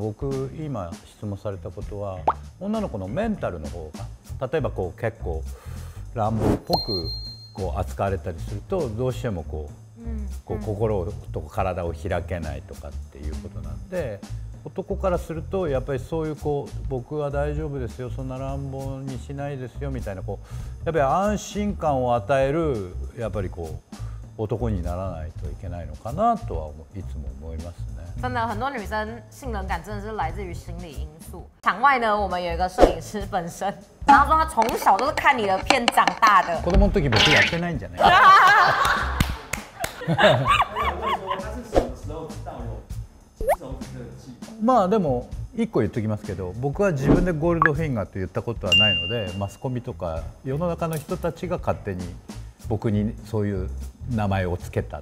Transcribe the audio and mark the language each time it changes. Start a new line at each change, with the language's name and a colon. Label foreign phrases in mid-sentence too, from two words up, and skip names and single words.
Japanese: 僕今質問されたことは女の子のメンタルの方が、例えばこう結構乱暴っぽくこう扱われたりすると、どうしてもこう心と体を開けないとかっていうことなんで、男からするとやっぱりそういう僕は大丈夫ですよ、そんな乱暴にしないですよみたいなやっぱり安心感を与えるやっぱり男にならないといけないのかなとはいつも思いますね。
Chinese: 真的，很多女生性冷感真的是来自于心理因素。场外呢，我们有一个摄影师本身，然后说他从小都是看你的片长大的。
Japanese: 子供の時僕やってないんじゃない？でも1個言っときますけど、僕は自分でゴールドフィンガーと言ったことはないので、マスコミとか世の中の人たちが勝手に僕にそういう名前をつけた。